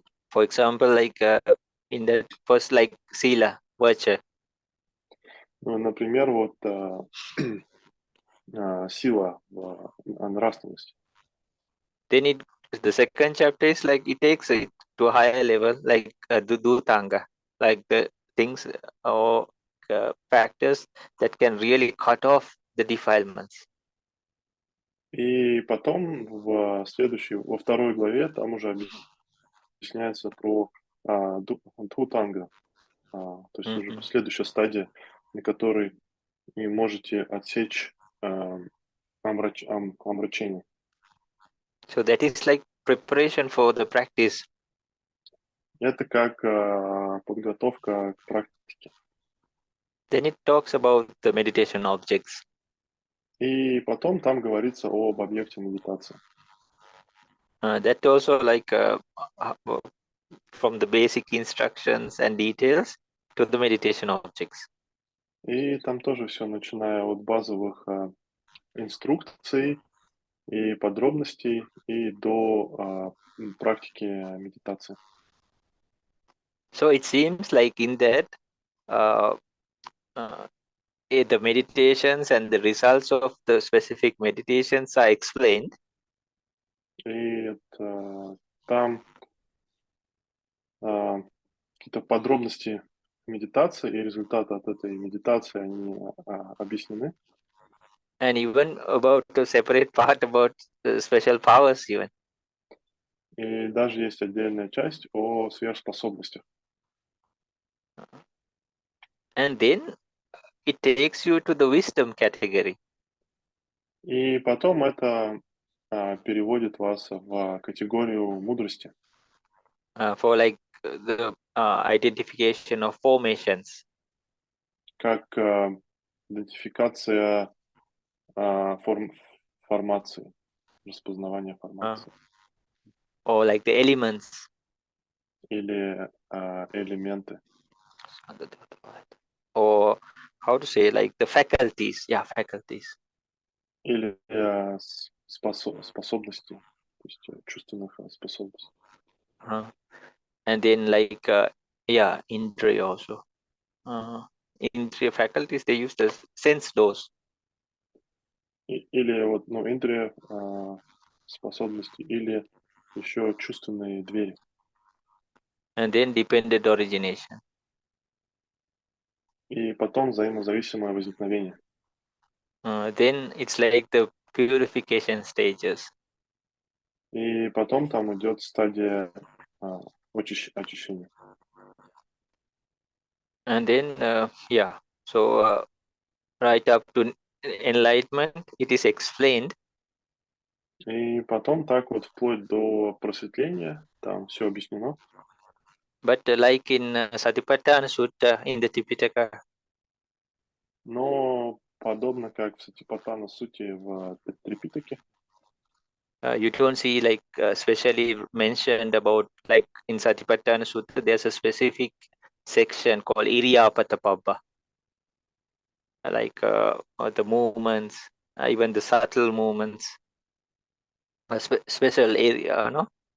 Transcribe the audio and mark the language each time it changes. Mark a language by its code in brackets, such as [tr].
[en] For example, like in the first like sila, virtue. [ru] Ну, например, вот сила нравственности. [en] Then the second chapter is like it takes it to a higher level, like dudutanga, like the things or factors that can really cut off the defilements. [ru] И потом во второй главе там уже объясняется про дхутанга, то есть уже следующая стадия, на которой вы можете отсечь омрачение. [en] So that is like preparation for the practice. [ru] Это как подготовка к практике. [en] Then it talks about the meditation objects. [ru] И потом там говорится об объекте медитации. [en] That also like from the basic instructions and details to the meditation objects. [ru] И там тоже все, начиная от базовых инструкций и подробностей и до практики медитации. [en] So it seems like in that the meditations and the results of the specific meditations are explained. [ru] И там какие-то подробности медитации и результаты от этой медитации, они объяснены. [en] And even about the separate part about the special powers even. [ru] И даже есть отдельная часть о сверхспособностях. [en] And then it takes you to the wisdom category. [ru] И потом это переводит вас в категорию мудрости. [en] For like the identification of formations. [ru] Как идентификация формации, распознавание формации. [en] Or like the elements. [ru] Или элементы. [en] Or how to say, like the faculties. Yeah, faculties. [ru] Или способности, то есть чувственных способностей. [en] And then like, yeah, indriya also. Indriya faculties, they use the sense doors. [ru] Или вот, индрия способности, или еще чувственные двери. [en] And then dependent origination. [ru] И потом взаимозависимое возникновение. [en] Then it's like the purification stages. [ru] И потом там идет стадия очищения. [en] And then, yeah, so right up to enlightenment, it is explained. [ru] И потом так вот вплоть до просветления, там все объяснено. [en] But like in Satipatthana Sutta in the Tipitaka. [ru] Но подобно как в Сатипатthana Сутте в Трипитаке. [en] You don't see like specially mentioned about, like in Satipatthana Sutta, there's a specific section called Iriyapatapabba. Like the movements, even the subtle movements, a special area, no?